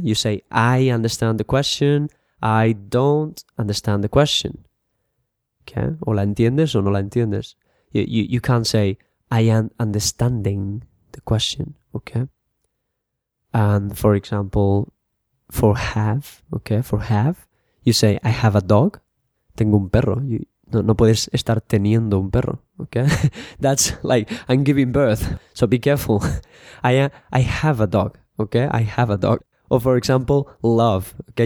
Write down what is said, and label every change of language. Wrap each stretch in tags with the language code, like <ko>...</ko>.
<en>You say, I understand the question. I don't understand the question. Okay?</en> <es>O la entiendes o no la entiendes.</es> <en>You can't say, I am understanding the question, okay? And for example, for have, okay, for have, you say, I have a dog.</en> <es>Tengo un perro. No puedes estar teniendo un perro, okay?</es> <en>That's like, I'm giving birth, so be careful. I have a dog, okay? I have a dog. Or for example, love, okay?</en>